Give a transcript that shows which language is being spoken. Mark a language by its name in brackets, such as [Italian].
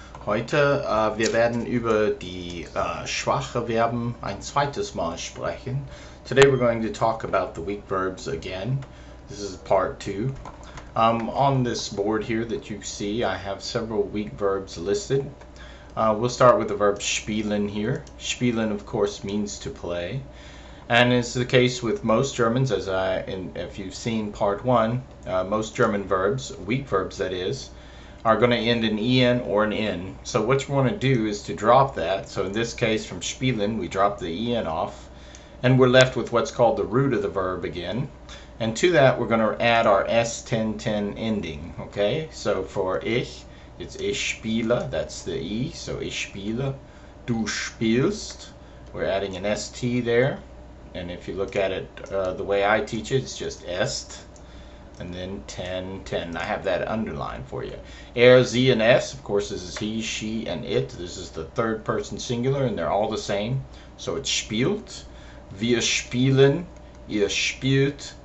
[German] Heute wir werden über die schwache Verben ein zweites Mal sprechen. [English] Today we're going to talk about the weak verbs again. This is part 2. On this board here that you see, I have several weak verbs listed. We'll start with the verb spielen here. Spielen, of course, means to play. And it's the case with most Germans, if you've seen part 1, most German verbs, weak verbs that is, are going to end in en or an n. So what you want to do is to drop that. So in this case, from spielen, we drop the en off, and we're left with what's called the root of the verb again. And to that, we're going to add our s1010 ending. Okay, so for ich, it's ich spiele, that's the e, so ich spiele. Du spielst, we're adding an st there. And if you look at it the way I teach it, it's just est. And then 10, 10. I have that underlined for you. Er, sie, and es. Of course, this is he, she, and it. This is the third person singular, and they're all the same. So it's [German] spielt. Wir spielen. Ihr spielt.